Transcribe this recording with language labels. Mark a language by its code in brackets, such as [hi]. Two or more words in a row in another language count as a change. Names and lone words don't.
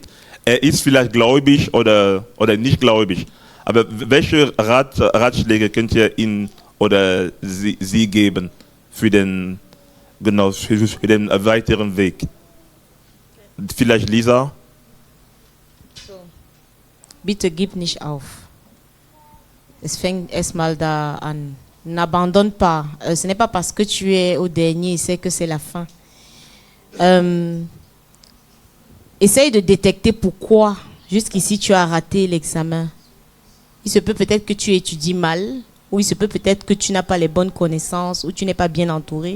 [de] Er ist vielleicht gläubig oder nicht gläubig, aber welche Ratschläge könnt ihr ihm oder sie geben für den weiteren Weg? Vielleicht Lisa? Bitte gib nicht auf. Es fängt erstmal da an. [fr] N'abandonne pas. Ce n'est pas parce que tu es au dernier, c'est que c'est la fin. Essaye de détecter pourquoi jusqu'ici tu as raté l'examen. Il se peut peut-être que tu étudies mal, ou il se peut peut-être que tu n'as pas les bonnes connaissances, ou tu n'es pas bien entouré.